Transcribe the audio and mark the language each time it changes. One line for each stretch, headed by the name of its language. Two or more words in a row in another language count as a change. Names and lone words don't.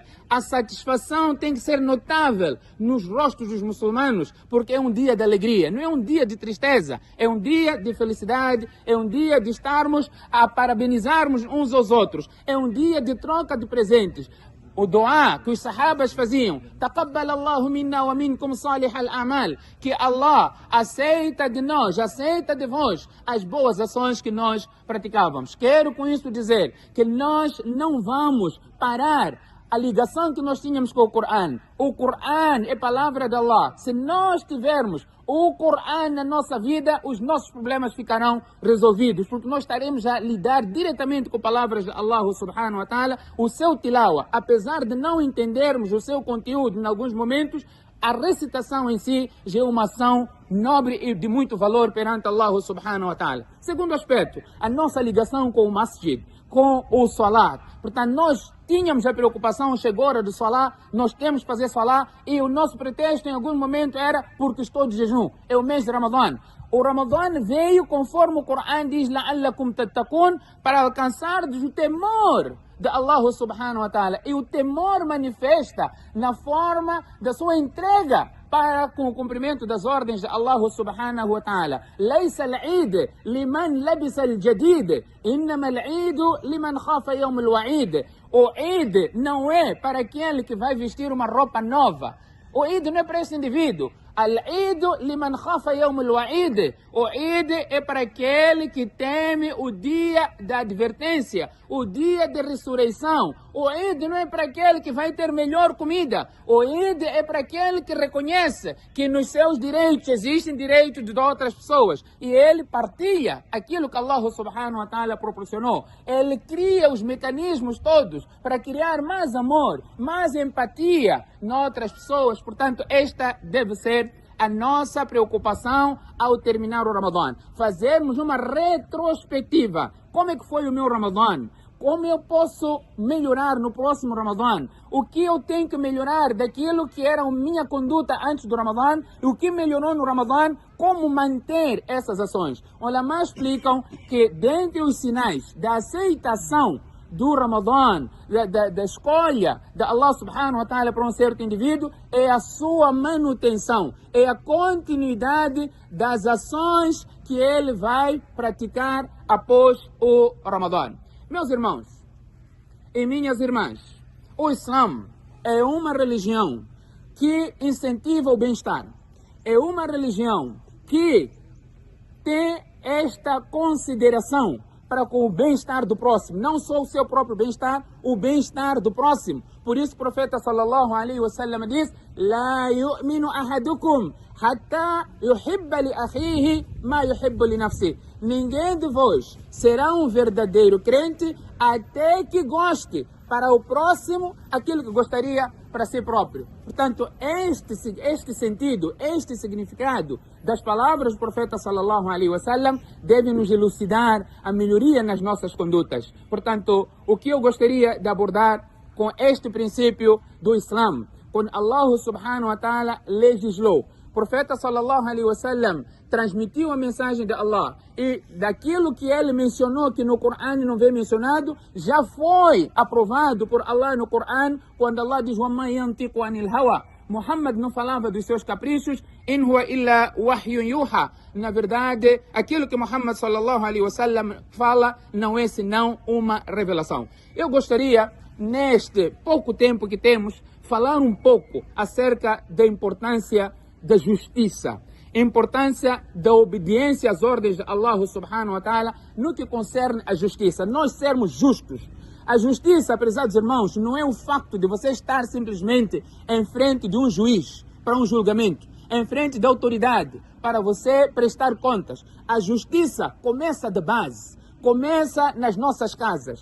Portuguese: A satisfação tem que ser notável nos rostos dos muçulmanos, porque é um dia de alegria, não é um dia de tristeza, é um dia de felicidade, é um dia de estarmos a parabenizarmos uns aos outros, é um dia de troca de presentes. O doá que os sahabas faziam,
Arabic: تقبل الله منا ومنكم صالح الأعمال,
Portuguese: que Allah aceita de nós, aceita de vós as boas ações que nós praticávamos. Quero com isso dizer que nós não vamos parar a ligação que nós tínhamos com o Corão. O Corão é palavra de Allah. Se nós tivermos o Corão na nossa vida, os nossos problemas ficarão resolvidos, porque nós estaremos a lidar diretamente com palavras de Allah
Arabic: سبحانه وتعالى.
Portuguese: O seu tilawa, apesar de não entendermos o seu conteúdo em alguns momentos, a recitação em si já é uma ação nobre e de muito valor perante Allah
Arabic: سبحانه وتعالى.
Portuguese: Segundo aspecto, a nossa ligação com o masjid, com o salat. Portanto, nós tínhamos a preocupação, chegou a hora do salat, nós temos que fazer salat, e o nosso pretexto em algum momento era porque estou de jejum, é o mês de Ramadã. O Ramadã veio, conforme o Corão diz,
Arabic: لَعَلَّكُمْ تَتَّقُونَ,
Portuguese: para alcançar o temor de Allah
Arabic: سبحانه وتعالى.
Portuguese: E o temor manifesta na forma da sua entrega para com o cumprimento das ordens de Allah
Arabic: سبحانه وتعالى. ليس العيد لمن لبس الجديد إنما العيد لمن خاف يوم الوعيد.
Portuguese: O Eid não é para aquele que vai vestir uma roupa nova. O Eid não é para esse indivíduo.
Arabic: العيد لمن خاف يوم الوعيد.
Portuguese: O Eid é para aquele que teme o dia da advertência, o dia da ressurreição. O Eid não é para aquele que vai ter melhor comida. O Eid é para aquele que reconhece que nos seus direitos existem direitos de outras pessoas. E ele partilha aquilo que Allah
Arabic: سبحانه وتعالى
Portuguese: proporcionou. Ele cria os mecanismos todos para criar mais amor, mais empatia noutras pessoas. Portanto, esta deve ser a nossa preocupação ao terminar o Ramadã. Fazermos uma retrospectiva. Como é que foi o meu Ramadã? Como eu posso melhorar no próximo Ramadã? O que eu tenho que melhorar daquilo que era a minha conduta antes do Ramadã? E o que melhorou no Ramadã? Como manter essas ações? Ulama explicam que dentre os sinais da aceitação do Ramadã, da escolha de Allah
Arabic: سبحانه وتعالى
Portuguese: para um certo indivíduo, é a sua manutenção, é a continuidade das ações que ele vai praticar após o Ramadã. Meus irmãos e minhas irmãs, o Islã é uma religião que incentiva o bem-estar, é uma religião que tem esta consideração para com o bem-estar do próximo, não só o seu próprio bem-estar, o bem-estar do próximo. Por isso o profeta
Arabic: صلى الله عليه وسلم
Portuguese: diz:
Arabic: "لا يؤمن أحدكم حتى يحب لأخيه ما يحب لنفسه."
Portuguese: Ninguém de vós será um verdadeiro crente até que goste para o próximo aquilo que gostaria para si próprio. Portanto, este sentido, este significado das palavras do profeta
Arabic: صلى الله عليه وسلم
Portuguese: deve nos elucidar a melhoria nas nossas condutas. Portanto, o que eu gostaria de abordar com este princípio do Islã, quando Allah
Arabic: سبحانه وتعالى
Portuguese: legislou, o profeta
Arabic: صلى الله عليه وسلم
Portuguese: transmitiu a mensagem de Allah e daquilo que ele mencionou que no Corão não vem mencionado, já foi aprovado por Allah no Corão, quando Allah diz:
Arabic: وَمَا يَنْطِقُ عَنِ الْهَوَى.
Portuguese: Muhammad não falava dos seus caprichos,
Arabic: إن هو إلا وحي يوحى.
Portuguese: Na verdade, aquilo que Muhammad
Arabic: صلى الله عليه وسلم
Portuguese: fala não é senão uma revelação. Eu gostaria, neste pouco tempo que temos, falar um pouco acerca da importância da justiça, a importância da obediência às ordens de Allah
Arabic: سبحانه وتعالى
Portuguese: no que concerne a justiça, nós sermos justos. A justiça, prezados irmãos, não é o facto de você estar simplesmente em frente de um juiz para um julgamento, em frente da autoridade para você prestar contas. A justiça começa de base, começa nas nossas casas.